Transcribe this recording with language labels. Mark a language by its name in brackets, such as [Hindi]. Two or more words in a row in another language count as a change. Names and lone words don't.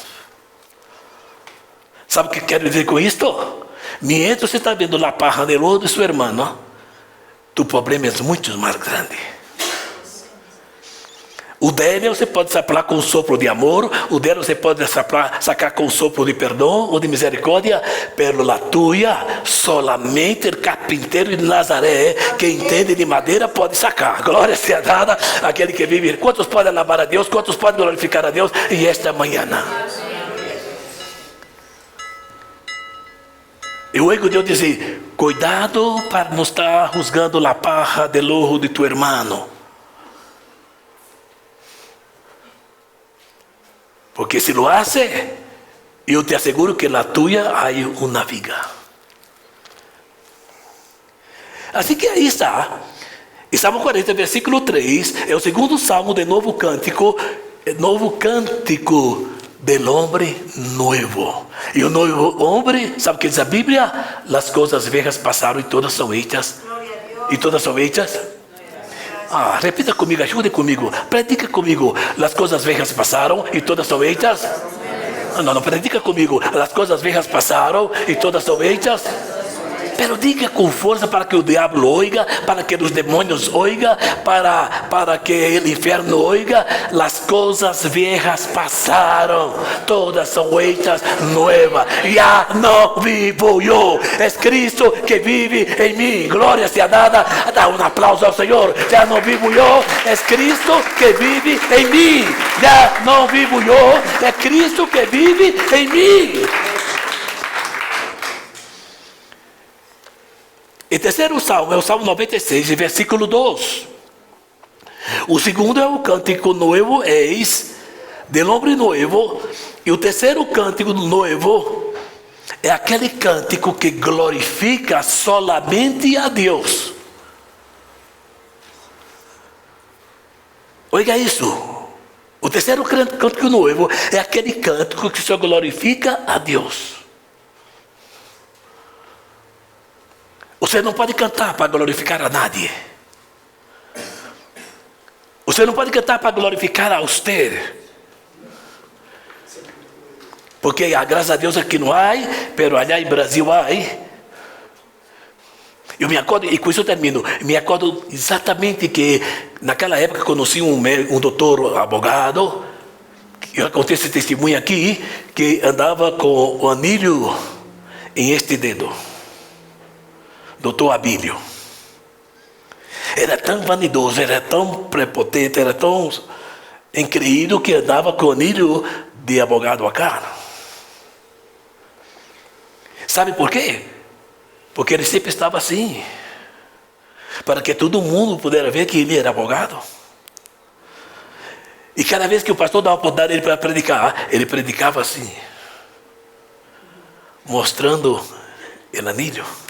[Portuguese] Sabe o que quero dizer com isto? Mientras você está vendo a paja no ojo de seu irmão, [Spanish] tu problema [Portuguese] é muito mais grande. O dele você pode sacar com um sopro de amor, o dele você pode sacar com um sopro de perdão ou de misericórdia, [Spanish] pero la tuya, solamente [Portuguese] o carpinteiro de Nazaré, que entende de madeira, pode sacar. Glória seja dada àquele que vive. Quantos podem alabar a Deus? Quantos podem glorificar a Deus? E esta manhã. E o ego de Deus diz: cuidado para não estar [Spanish] juzgando a paja del ojo de tu hermano. Porque se lo hace, [Portuguese] eu te asseguro que na [Spanish] tuya hay [Portuguese] uma viga. Assim que aí está. E Salmo 40, versículo 3, é o segundo salmo de novo cântico [Spanish] del hombre nuevo. [Portuguese] E o novo homem, sabe o que diz a Bíblia? As coisas velhas passaram e todas são hechas. E todas são hechas. Repita comigo, ajude comigo, predica comigo. As coisas velhas passaram e todas são hechas. Não, predica comigo. As coisas velhas passaram e todas são hechas. Pero diga com força para que o diabo oiga, para que os demônios oiga, para que o inferno oiga. As coisas velhas passaram, todas são hechas novas. Já não vivo eu, é Cristo que vive em mim. Glória seja dada. Dá um aplauso ao Senhor. Já não vivo eu, é Cristo que vive em mim. Já não vivo eu, é Cristo que vive em mim. E terceiro salmo é o Salmo 96, versículo 2. O segundo é o cântico novo, eis, [Spanish] del hombre novo. [Portuguese] E o terceiro cântico novo é aquele cântico que glorifica solamente a Deus. Oiga isso. O terceiro cântico novo é aquele cântico que só glorifica a Deus. Você não pode cantar para glorificar a nadie. Você não pode cantar para glorificar a você. Porque graças a Deus aqui não há, [Spanish] pero allá [Portuguese] em Brasil há. Eu me acordo, e com isso eu termino, me acordo exatamente que naquela época conheci um doutor abogado, que eu contei esse testemunho aqui, que andava com o anilho em este dedo. Doutor Abílio. Era tão vanidoso, era tão prepotente, era tão engreído que andava com o anilho de [Spanish] abogado acá. [Portuguese] Sabe por quê? Porque ele sempre estava assim, para que todo mundo pudesse ver que ele era abogado. E cada vez que o pastor dava a oportunidade ele para predicar, ele predicava assim, mostrando o anilho.